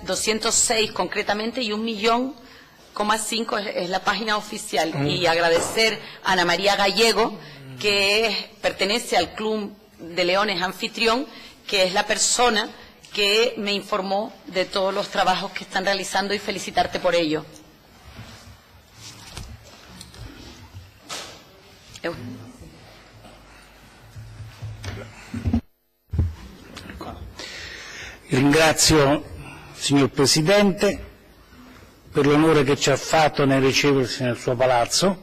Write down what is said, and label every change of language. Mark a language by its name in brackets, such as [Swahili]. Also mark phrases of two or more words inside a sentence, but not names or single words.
[Spanish] 206 concretamente y 1,5 es la página oficial. Y agradecer a Ana María Gallego, que pertenece al Club de Leones Anfitrión, que es la persona que me informó de todos los trabajos que están realizando, y felicitarte por ello. [Italian] Ringrazio, signor Presidente, per l'onore che ci ha fatto nel riceversi nel suo palazzo.